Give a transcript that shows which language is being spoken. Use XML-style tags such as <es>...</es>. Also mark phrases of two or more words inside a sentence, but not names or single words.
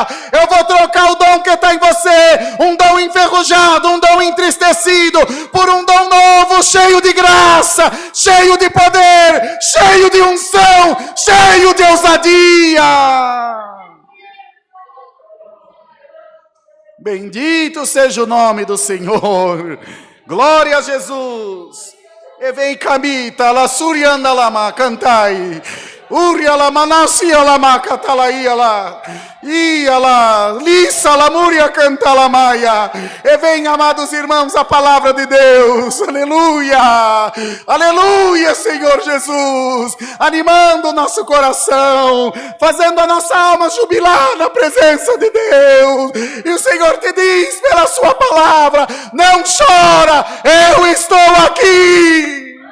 <pt>Eu vou trocar o dom que está em você. Um dom enferrujado, um dom entristecido, por um dom novo, cheio de graça, cheio de poder, cheio de unção, cheio de ousadia. Bendito seja o nome do Senhor. Glória a Jesus. E vem camita, la surianda lama, cantai. Uriala manasia la macatalaia la. Iala, lissa la muria canta la maia. E vem, amados irmãos, a palavra de Deus. Aleluia. Aleluia, Senhor Jesus. Animando o nosso coração, fazendo a nossa alma jubilar na presença de Deus. E o Senhor te diz pela sua palavra: não chora, eu estou aqui.</pt>